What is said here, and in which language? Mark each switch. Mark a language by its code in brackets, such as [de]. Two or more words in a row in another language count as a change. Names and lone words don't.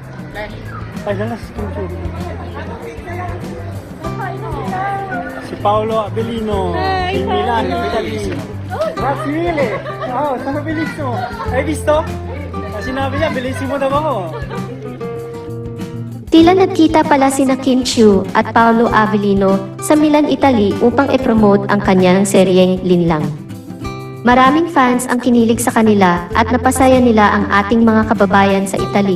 [tl] Ay, dala si Kim Chu. Si Paolo Abellino, di Milan, Italy. [it] Brasile! Oh, sono bellissimo! Hai visto? [tl] Sinabi niya, bellissimo daw ako. Tila nagkita pala sina Kim Chiu at Paolo Avellino sa Milan, Italy upang i-promote ang kanyang seryeng Linlang. Maraming fans ang kinilig sa kanila at napasaya nila ang ating mga kababayan sa Italy.